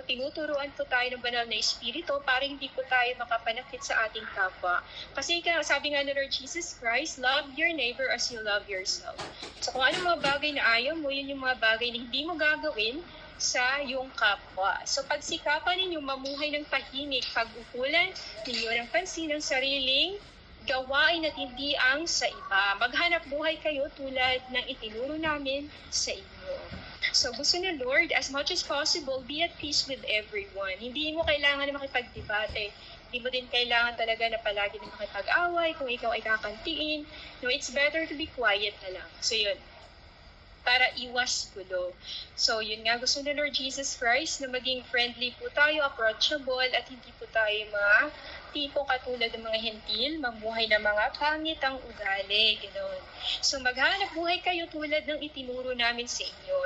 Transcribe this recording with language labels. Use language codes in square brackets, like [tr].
[tl] Tinuturuan po tayo ng banal na Espiritu para hindi po tayo makapanakit sa ating kapwa. Kasi sabi nga ng Lord Jesus Christ, [en] love your neighbor as you love yourself. [tl] So kung anong mga bagay na ayaw mo, yun yung mga bagay na hindi mo gagawin sa iyong kapwa. So pagsikapan ninyo mamuhay ng tahimik, pag-ukulan ninyo ng pansin ng sariling gawain at hindi ang sa iba. Maghanap buhay kayo tulad ng itinuro namin sa inyo. [en] So [tl] gusto ni Lord, [en] as much as possible, be at peace with everyone. [tl] Hindi mo kailangan na makipagdebate. Hindi mo din kailangan talaga na palagi na makipag-away kung ikaw ay kakantiin. [en] No, it's better to be quiet [tl] na lang. So yun, para iwas gulo. So, yun nga, gusto ni Lord Jesus Christ na maging friendly po tayo, approachable, at hindi po tayo mga tipo katulad ng mga hentil, mamuhay na mga pangit ang ugali, gano'n. So, maghanap buhay kayo tulad ng itinuro namin sa inyo.